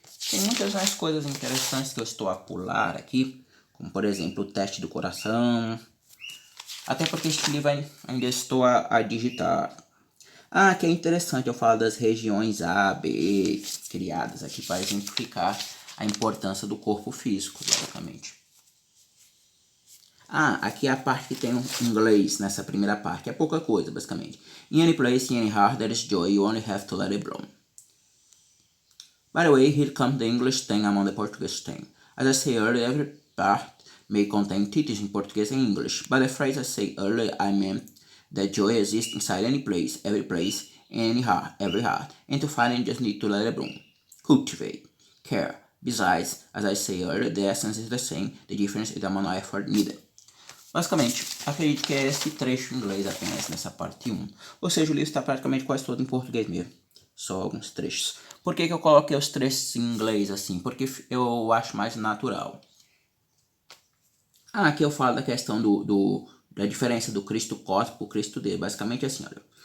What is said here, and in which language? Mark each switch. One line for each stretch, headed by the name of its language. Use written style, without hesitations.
Portuguese: Tem muitas mais coisas interessantes que eu estou a pular aqui, como por exemplo o teste do coração, até porque este livro ainda estou a digitar. Que é interessante, eu falo das regiões A, B, criadas aqui para exemplificar a importância do corpo físico, basicamente. Aqui é a parte que tem um inglês nessa primeira parte, é pouca coisa, basicamente.
English: In any place, in any heart, there is joy, you only have to let it bloom. By the way, here comes the English thing among the Portuguese thing. As I say earlier, every part may contain titles in Portuguese and English, but the phrase I say earlier, I meant that joy exists inside any place, any heart, every heart, and to find it, you just need to let it bloom. Cultivate, care. Besides, as I say earlier, the essence is the same, the difference is the amount of effort needed.
Portuguese: Basicamente, acredito que é esse trecho em inglês apenas nessa parte 1. Ou seja, o livro está praticamente quase todo em português mesmo. Só alguns trechos. Por que eu coloquei os trechos em inglês assim? Porque eu acho mais natural. Aqui eu falo da questão da diferença do Cristo cósmico e o Cristo Deus. Basicamente assim, olha.